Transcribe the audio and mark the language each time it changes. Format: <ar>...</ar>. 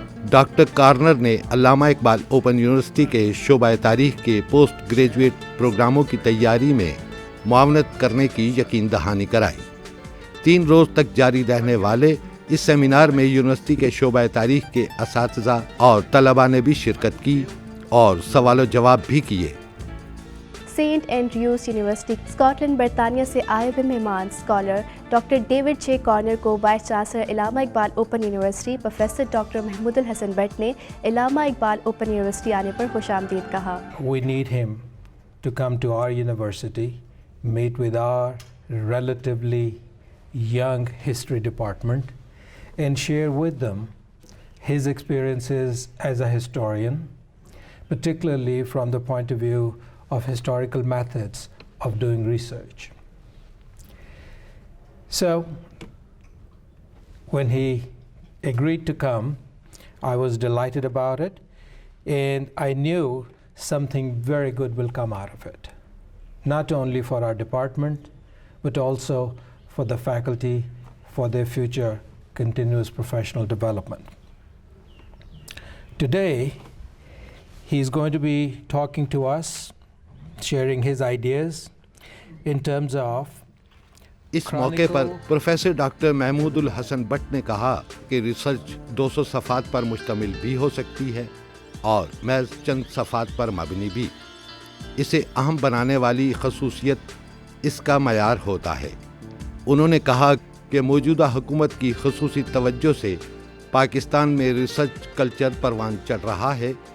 <ur>Doctor corner نے علامہ Iqbal open university کے شعبہ تاریخ کے پوسٹ گریجویٹ پروگراموں کی تیاری میں معاونت کرنے کی یقین دہانی کرائی۔ 3 روز تک جاری رہنے والے اس سیمینار میں یونیورسٹی کے شعبہ تاریخ کے اساتذہ اور طلباء نے بھی شرکت کی اور سوال و جواب بھی کیے۔ Saint Andrews university Scott land برطانیہ سے آئے ہوئے مہمان scholar doctor David J corner کو vice chancellor Allama Iqbal open university professor doctor Mahmood al-Hasan but نے علامہ اقبال اوپن یونیورسٹی آنے پر خوش آمدید کہا۔</ur> <en>We need him to come to our university, meet with our relatively young history department and share with them his experiences as a historian, particularly from the point of view of historical methods of doing research. So, when he agreed to come, I was delighted about it, and I knew something very good will come out of it, not only for our department, but also for the faculty, for their future continuous professional development. Today, he's going to be talking to us, sharing his ideas in terms of</en> <ur>اس موقع پر professor doctor Mahmood al-Hasan but نے کہا کہ research 200 صفحات پر مشتمل بھی ہو سکتی ہے اور محض چند صفحات پر مبنی بھی۔ اسے اہم بنانے والی خصوصیت اس کا معیار ہوتا ہے۔ انہوں نے کہا کہ موجودہ حکومت کی خصوصی توجہ سے پاکستان میں ریسرچ کلچر پروان چڑھ رہا ہے۔</ur>